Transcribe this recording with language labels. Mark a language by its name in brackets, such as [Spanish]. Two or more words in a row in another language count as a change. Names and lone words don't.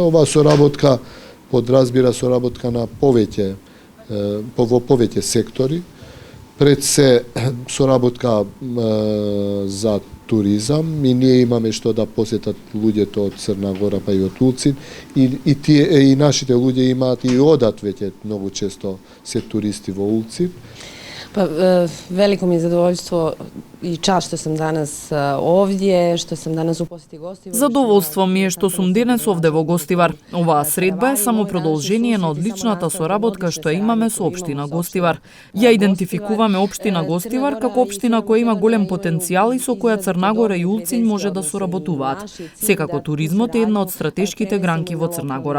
[Macedonian] Оваа соработка подразбира соработка на во повеќе сектори. Пред се соработка за туризам и ние имаме што да посетат луѓето од Црна Гора па и од Улцин и нашите луѓе имаат и одат веќе многу често се туристи во Улцин. [Serbian] Veliko mi je zadovoljstvo i čast što sam danas ovdje, što sam danas u posjeti Gostivaru. [Macedonian] Задоволство ми е што сум денес овде во Гостивар. Оваа средба е само продолжение на одличната соработка што имаме со општина Гостивар. Ја идентификуваме општина Гостивар како општина која има голем потенцијал и со која Црна Гора и Улцин може да соработуваат. Секако туризмот е една од стратешките гранки во Црна Гора.